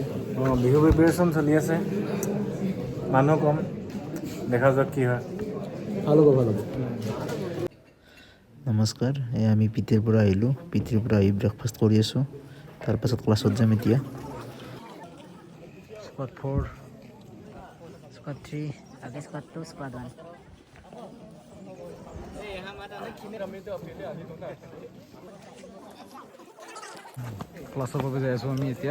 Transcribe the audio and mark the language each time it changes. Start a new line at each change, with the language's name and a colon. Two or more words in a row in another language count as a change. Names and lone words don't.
Assamese: বিহু প্ৰিপেৰেশ্যন চলি আছে, মানুহ কম, দেখা যাওক কি হয়। ভাল হ'ব, ভাল হ'ব। নমস্কাৰ, আমি পিটিৰ পৰা আহিলোঁ। পিটিৰ পৰা আহি ব্ৰেকফাষ্ট কৰি আছোঁ, তাৰপাছত ক্লাছত যাম এতিয়া। স্কোৱাড 4,
Hindi: स्क्वाड 3, आगे स्क्वाड 2, स्क्वाड 1।
Assamese: ক্লাছৰ বাবে যাই আছোঁ আমি এতিয়া।